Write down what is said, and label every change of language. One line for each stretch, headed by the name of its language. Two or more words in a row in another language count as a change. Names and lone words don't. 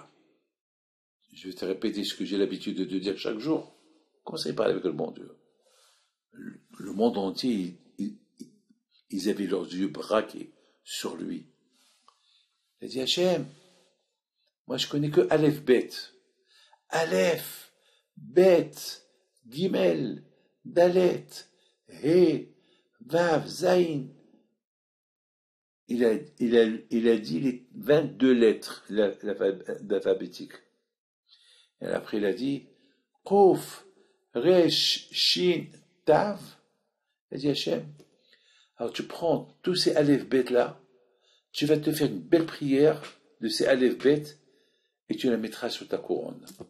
French: Je vais te répéter ce que j'ai l'habitude de te dire chaque jour. Comment ça, il parle avec le bon Dieu? Le monde entier, ils avaient leurs yeux braqués sur lui. Il a dit, Hachem, moi je connais que
Hebrew: אלף בית. אלף, בית, גימל, דלת, הא, וו, זין.
French: Il a dit les 22 lettres d'alphabétique. Et après il a dit,
Hebrew: קוף, ריש, שין, תו.
French: Il a dit, Hachem, alors tu prends tous ces
Hebrew: אלף בית
French: là, tu vas te faire une belle prière de ces
Hebrew: אלף בית
French: et tu la mettras sur ta couronne.